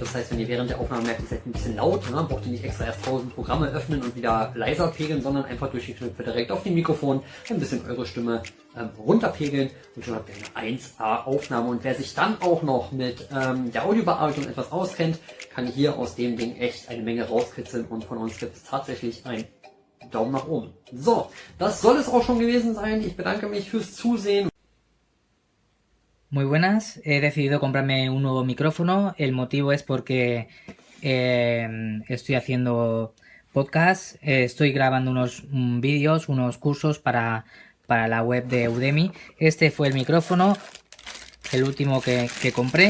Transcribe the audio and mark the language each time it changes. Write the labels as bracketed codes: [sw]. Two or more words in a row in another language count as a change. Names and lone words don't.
[de] Das heißt, wenn ihr während der Aufnahme merkt, ihr seid ein bisschen laut, ne, braucht ihr nicht extra erst 1000 Programme öffnen und wieder leiser pegeln, sondern einfach durch die Knöpfe direkt auf dem Mikrofon ein bisschen eure Stimme runterpegeln und schon habt ihr eine 1A Aufnahme. Und wer sich dann auch noch mit der Audiobearbeitung etwas auskennt, kann hier aus dem Ding echt eine Menge rauskitzeln und von uns gibt es tatsächlich ein Daumen nach oben. So, das soll es auch schon gewesen sein. Ich bedanke mich fürs Zusehen. [es] Muy buenas, he decidido comprarme un nuevo micrófono. El motivo es porque estoy haciendo podcast, estoy grabando unos vídeos, unos cursos para la web de Udemy. Este fue el micrófono, el último que compré.